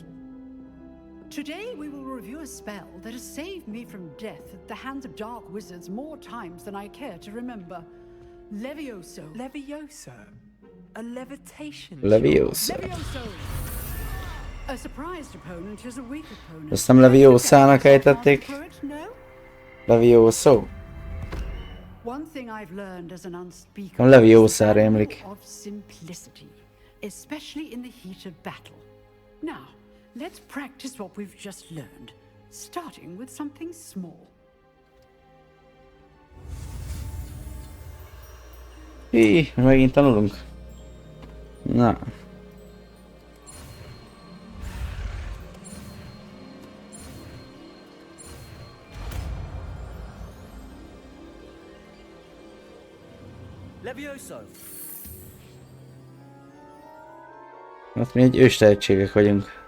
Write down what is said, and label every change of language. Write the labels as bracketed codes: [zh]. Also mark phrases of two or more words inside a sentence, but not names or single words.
[en] Today we will review a spell that has saved me from death at the hands of dark wizards more times than I care to remember. Levioso. Levioso? A levitation? Levioso. Levioso. A surprised opponent is a weak opponent. [hu] Azt nem Leviosának ejtették? [en] Levioso. One thing I've learned as an unspeakable [hu] Nem Leviosára emlik. [en] of simplicity, especially in the heat of battle. Now, let's practice what we've just learned, starting with something small. [hu] Megint tanulunk. Na. [en] Levioso. [hu] Hát mi egy őstehetségek vagyunk.